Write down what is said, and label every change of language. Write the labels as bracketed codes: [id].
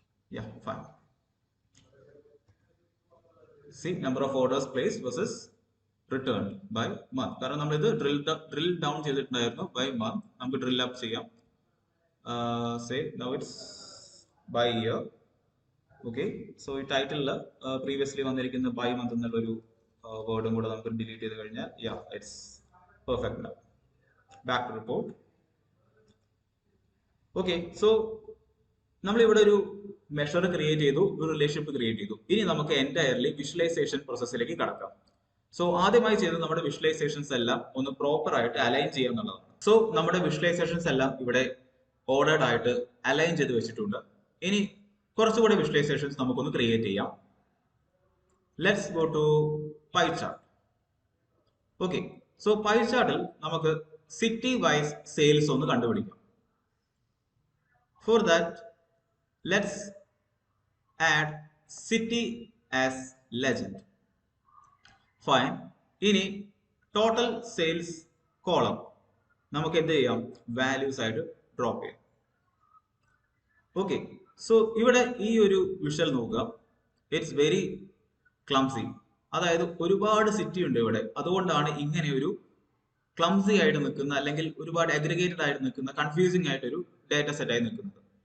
[en] Yeah, fine. See, number of orders placed versus returned by month. [ml] കാരണം നമ്മൾ ഇത് drill down ചെയ്തിട്ടുണ്ടായിരുന്നു by month. നമുക്ക് drill up ചെയ്യാം. [en] Say now it's by year. [ml] Okay, so ഈ ടൈറ്റിലിൽ previously വന്നിരിക്കുന്ന by month എന്നുള്ള ഒരു വേർഡും കൂടെ നമുക്ക് ഡിലീറ്റ് ചെയ്ത് കഴിഞ്ഞാൽ yeah, [en] it's perfect now. Back to report. [ml] Okay, so നമ്മൾ ഇവിടെ ഒരു മെഷർ ക്രിയേറ്റ് ചെയ്തു, ഒരു റിലേഷൻഷിപ്പ് ക്രിയേറ്റ് ചെയ്തു. ഇനി നമുക്ക് എൻറ്റയർലി വിഷ്വലൈസേഷൻ പ്രോസസ്സിലേക്ക് കടക്കാം. സോ ആദ്യമായി ചെയ്ത് നമ്മുടെ വിഷ്വലൈസേഷൻസ് എല്ലാം ഒന്ന് പ്രോപ്പർ ആയിട്ട് അലൈൻ ചെയ്യുക എന്നുള്ളതാണ്. സോ നമ്മുടെ വിഷ്വലൈസേഷൻസ് എല്ലാം ഇവിടെ ഓർഡേർഡ് ആയിട്ട് അലൈൻ ചെയ്ത് വെച്ചിട്ടുണ്ട്. ഇനി കുറച്ചുകൂടെ വിഷ്വലൈസേഷൻസ് നമുക്കൊന്ന് ക്രിയേറ്റ് ചെയ്യാം. [en] Let's go to pie chart. [ml] Okay, so pi ചാർട്ടിൽ നമുക്ക് സിറ്റി വൈസ് സെയിൽസ് ഒന്ന് കണ്ടുപിടിക്കാം. [en] For that let's add city as legend. Fine. [ml] ഇനി total sales column നമുക്ക് എന്ത് ചെയ്യാം, വാല്യൂസ് ആയിട്ട് ഡ്രോപ്പ് ചെയ്യാം. ഓക്കെ, സോ ഇവിടെ ഈ ഒരു വിഷ്വൽ നോക്കുക. [en] It's very clumsy. [ml] അതായത് ഒരുപാട് സിറ്റി ഉണ്ട് ഇവിടെ, അതുകൊണ്ടാണ് ഇങ്ങനെ ഒരു ക്ലംസി ആയിട്ട് നിൽക്കുന്ന, അല്ലെങ്കിൽ ഒരുപാട് അഗ്രിഗേറ്റഡ് ആയിട്ട് നിൽക്കുന്ന, കൺഫ്യൂസിംഗ് ആയിട്ടൊരു ഡാറ്റ സെറ്റ് ആയി നിൽക്കുന്നത്.